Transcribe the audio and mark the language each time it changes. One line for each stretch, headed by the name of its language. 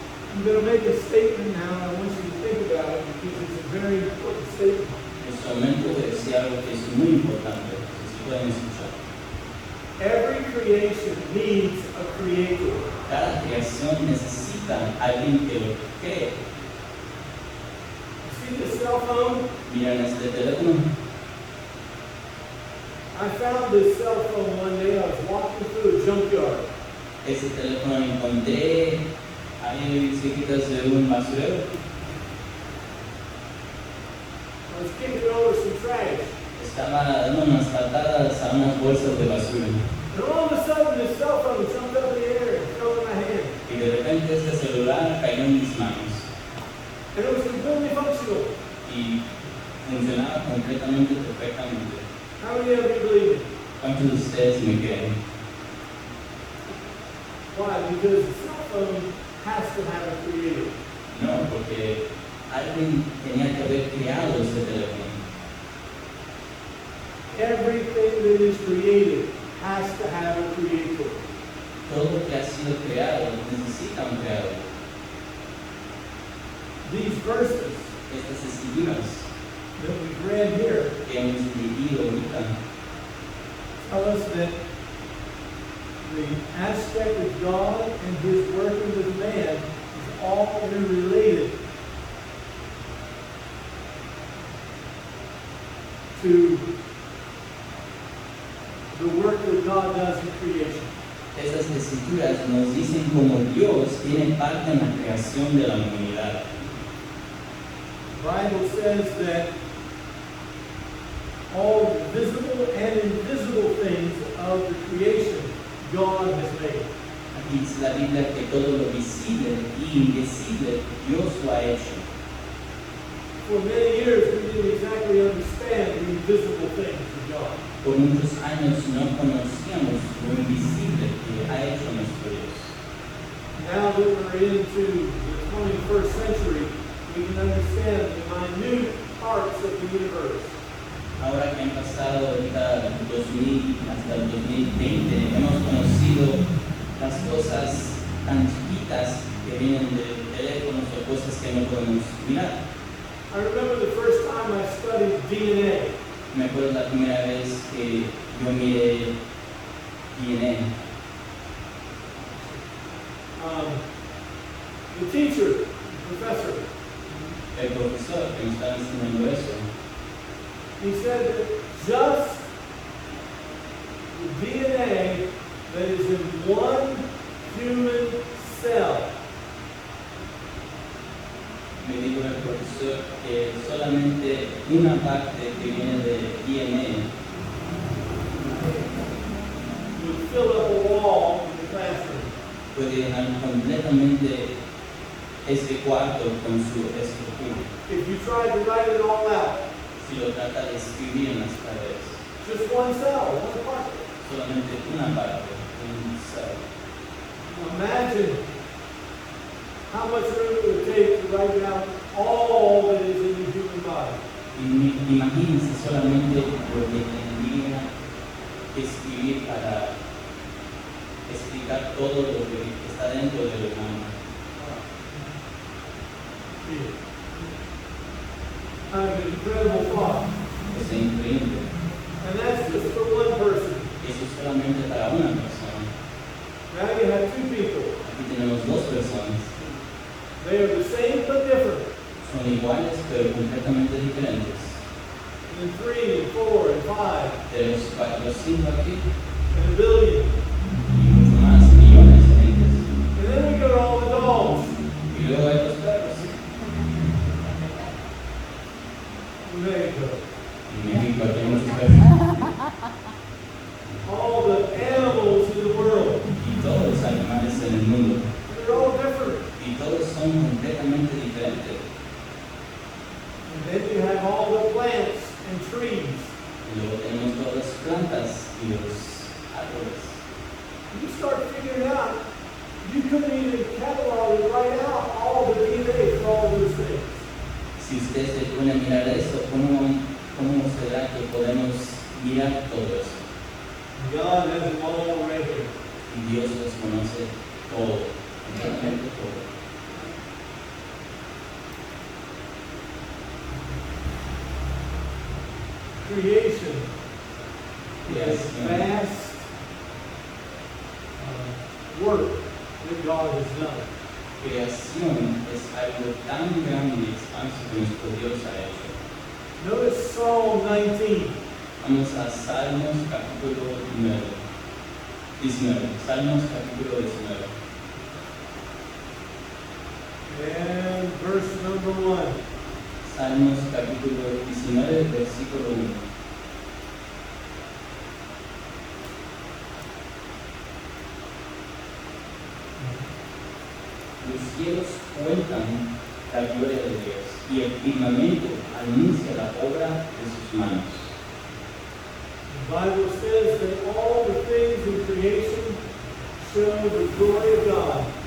English: I'm going to make a statement now. I want you to think about it because it's a very important statement.
Spanish: En este momento voy a decir algo que es muy importante, si pueden escuchar.
English: Every creation needs a creator.
Spanish: Cada creación necesita a alguien que lo cree.
English: You see this cell phone?
Spanish: Miren este teléfono.
English: I found this cell phone one day. I was walking through a junkyard.
Spanish: Ese teléfono lo encontré ahí cerquitas de un basurero.
English: I was kicking over some trash.
Spanish: Estaba dando unas patadas a unas bolsas de basura.
English: And all of a sudden, this cell phone jumped up in the air and fell in my hand.
Spanish: Y de repente este celular cayó en mis manos.
English: And it was completely functional.
Spanish: Y funcionaba completamente perfectamente.
English: How many of you believe it?
Spanish: ¿Cuántos de ustedes me creen?
English: Why? Because the cell phone has to have a creator.
Spanish: No, porque alguien tenía que haber creado ese teléfono.
English: Everything that is created has to have a creator.
Spanish: Todo lo que ha sido creado necesita un creador.
English: These verses
Spanish: Estas escrituras
English: that we've read here
Spanish: que hemos leído ahorita
English: tell us that the aspect of God and His working with man is all interrelated to the work that God does in creation.
Spanish: Estas escrituras nos dicen cómo Dios tiene parte en la creación de la humanidad.
English: The Bible says that all visible and invisible things of the creation God has made.
Spanish: Aquí dice la Biblia que todo lo visible y invisible Dios lo ha hecho.
English: For many years we didn't exactly understand the invisible things of God.
Spanish: Por muchos años no conocíamos lo invisible que ha hecho nuestro Dios.
English: Now that we're into the 21st century, we can understand the minute parts of the universe.
Spanish: Ahora que han pasado ahorita 2000 hasta el 2020, hemos conocido las cosas tan chiquitas que vienen de teléfonos o cosas que no podemos mirar.
English: I remember the first time I studied DNA.
Spanish: Me acuerdo la primera vez que yo miré DNA.
English: The teacher, the professor,
Spanish: El profesor que me estaba enseñando eso,
English: he said that just the DNA that is in one human cell
Spanish: me dijo el profesor que solamente una parte que viene de DNA
English: would fill up a wall in the classroom.
Spanish: puede llenar completamente ese cuarto con su estructura.
English: If you tried to write it all out,
Spanish: Si lo trata de escribir en las paredes,
English: just one cell, one part.
Spanish: solamente una parte, un cell.
English: Imagine how much room it would take to write down all that is in the human body.
Spanish: Imagínense solamente lo que tendría que escribir para explicar todo lo que está dentro del humano.
English: An incredible thought.
Spanish: Es increíble.
English: And that's just for one person.
Spanish: Eso es solamente para una persona.
English: Now you have two people.
Spanish: Aquí tenemos dos personas.
English: They are the same but different.
Spanish: Son iguales pero completamente diferentes.
English: And 3 and 4 and 5
Spanish: Tenemos los 5 aquí
English: and a billion.
Spanish: y mucho más, millones de gentes.
English: And then we go to all the dogs.
Spanish: Y luego hay los perros.
English: In Mexico.
Spanish: En México tenemos los perros.
English: All the animals in the world.
Spanish: Y todos los animales en el mundo.
English: They're all different.
Spanish: Y todos son completamente diferentes.
English: And then you have all the plants and trees.
Spanish: Y luego tenemos todas las plantas y los árboles.
English: You start figuring out, you couldn't even catalog and write out all the DNA for all those things.
Spanish: Si usted se pone a mirar eso, ¿cómo será que podemos mirar todo eso?
English: God has it all right here.
Spanish: Y Dios los conoce todo, completamente todo.
English: Creation is
Spanish: Creación
English: vast work that God has done.
Spanish: Creación es algo tan grande y expanso que nuestro Dios ha hecho.
English: Notice Psalm 19.
Spanish: Vamos a Salmos capítulo 19. Salmos capítulo 19.
English: And verse number 1.
Spanish: Salmos capítulo 19, versículo 1. Los cielos cuentan la gloria de Dios y el firmamento anuncia la obra de sus manos.
English: The Bible says that all the things in creation show the glory of God.